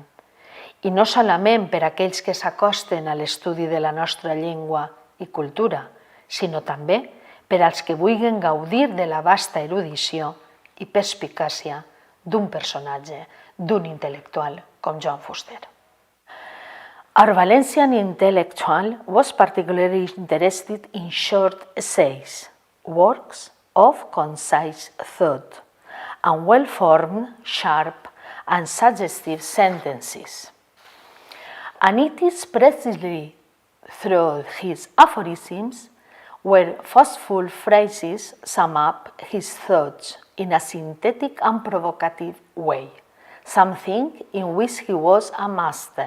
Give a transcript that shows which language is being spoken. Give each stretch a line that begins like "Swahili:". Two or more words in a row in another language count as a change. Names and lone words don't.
Catalan: I no solament per a aquells que s'acosten a l'estudi de la nostra llengua i cultura, sinó també per als que vulguin gaudir de la vasta erudició i perspicàcia d'un personatge, d'un intel·lectual com Joan Fuster.
English: Our Valencian intellectual was particularly interested in short essays, works of concise thought, and well-formed, sharp, and suggestive sentences. And it is precisely through his aphorisms where forceful phrases sum up his thoughts in a synthetic and provocative way, something in which he was a master.